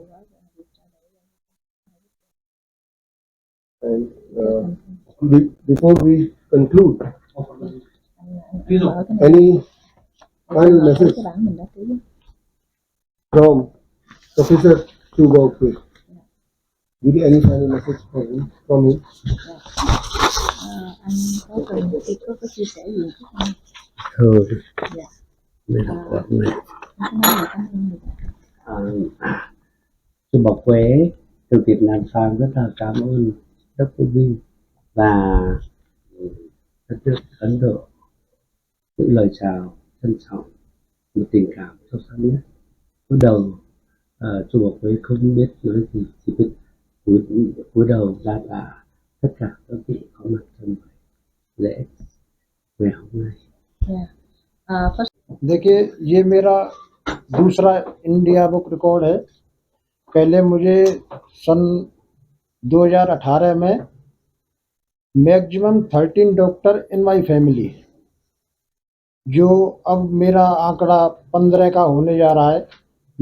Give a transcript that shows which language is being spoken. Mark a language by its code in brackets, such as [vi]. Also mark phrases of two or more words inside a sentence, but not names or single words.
[en] And before we conclude, any final message from Professor Chu Bao Kue? Any final message from him? [vi] Anh có cần có chia sẻ gì không? Thôi, Dạ. đây là của người. Anh nói là cảm ơn người ta. Chu Bảo Quế từ Việt Nam sang rất là cảm ơn Dr. Vinh và đất nước Ấn Độ, những lời chào trân trọng, một tình cảm sâu sắc nhất. Cúi đầu, Chu Bảo Quế không biết nói gì, chỉ biết cúi đầu đa tạ tất cả các vị có mặt trong lễ ngày hôm nay। [hi] देखिए, ये मेरा दूसरा इंडिया बुक रिकॉर्ड है। पहले मुझे सन 2018 में [en] maximum 13 doctor in my family, [hi] जो अब मेरा आंकड़ा 15 का होने जा रहा है।